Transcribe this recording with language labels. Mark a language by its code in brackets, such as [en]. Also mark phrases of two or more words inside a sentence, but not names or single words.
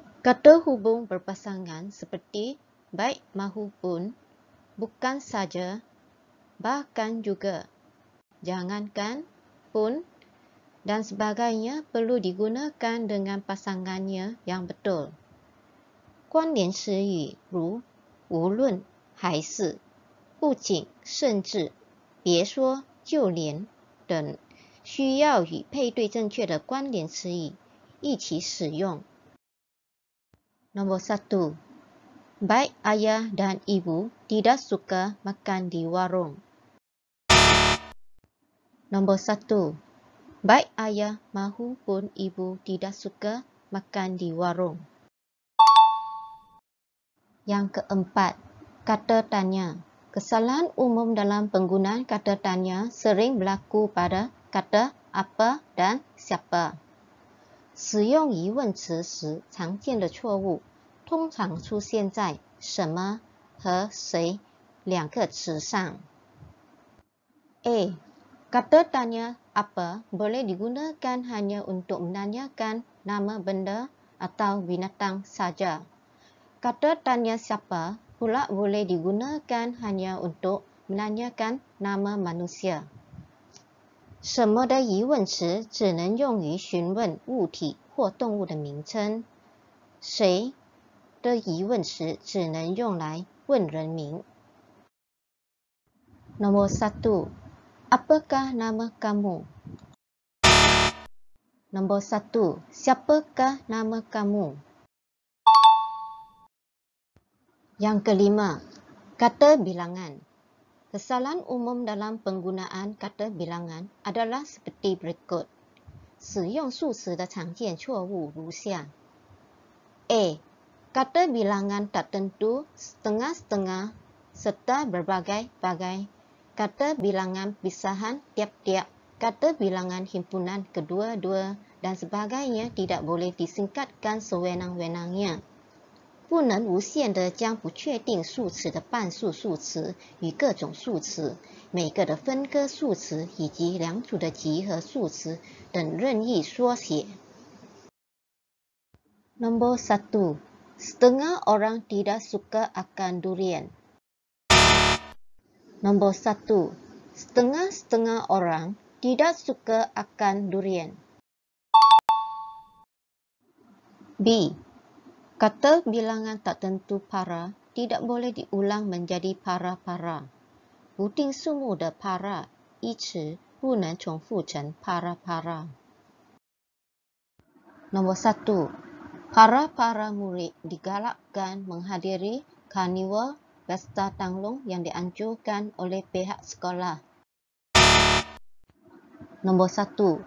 [ms] Kata hubung berpasangan seperti baik mahupun, bukan saja, bahkan juga, jangankan, pun dan sebagainya perlu digunakan dengan pasangannya yang betul. [zh] 关联词语如无论、还是、不仅、甚至、别说、就连等，需要与配对正确的关联词语一起使用。 [ms] Nombor 1. Baik ayah dan ibu tidak suka makan di warung. Nombor 1. Baik ayah maupun ibu tidak suka makan di warung. Yang keempat, kata tanya. Kesalahan umum dalam penggunaan kata tanya sering berlaku pada kata apa dan siapa. [zh] 使用疑问词时，常见的错误通常出现在什么和谁两个词上。A. [ms] Kata tanya apa boleh digunakan hanya untuk menanyakan nama benda atau binatang saja. Kata tanya siapa pula boleh digunakan hanya untuk menanyakan nama manusia. [zh] 什么的疑问词只能用于询问物体或动物的名称。谁的疑问词只能用来问人名。 [ms] Nombor 1. Apakah nama kamu? Nombor 1. Siapakah nama kamu? Yang kelima, kata bilangan. Kesalahan umum dalam penggunaan kata bilangan adalah seperti berikut. [zh] 使用数词的常见错误如下。A. [ms] Kata bilangan tak tentu, setengah-setengah, serta berbagai-bagai. Kata bilangan pisahan tiap-tiap, kata bilangan himpunan kedua-dua dan sebagainya tidak boleh disingkatkan sewenang-wenangnya. [zh] 不能无限地将不确定数词的半数数词与各种数词、每个的分割数词以及两组的集合数词等任意缩写。 [ms] Nombor 1. Setengah orang tidak suka akan durian. Nombor 1. Setengah-setengah orang tidak suka akan durian. B. Kata bilangan tak tentu para tidak boleh diulang menjadi para-para. [zh] 不定数目的 para 一词不能重复成 para-para. [ms] Nombor 1. Para-para murid digalakkan menghadiri karnival pesta tanglung yang dianjurkan oleh pihak sekolah. Nombor 1.